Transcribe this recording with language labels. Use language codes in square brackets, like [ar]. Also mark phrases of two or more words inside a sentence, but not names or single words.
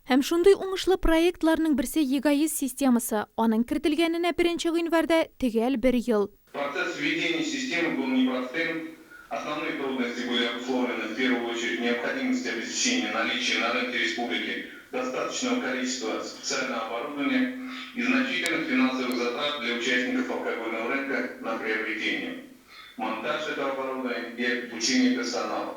[tt] Һәм шундый уңышлы проектларның берсе ЕГАИС системасы. Аның кертелгәненә 1 гыйнварда төгәл 1 ел. [ru] Процесс введения системы был непростым. Основные трудности были обусловлены в первую очередь необходимостью обеспечения наличия на рынке республики достаточного количества специального оборудования и значительных финансовых затрат для участников алкогольного рынка на приобретение, монтаж этого оборудования и обучение персонала.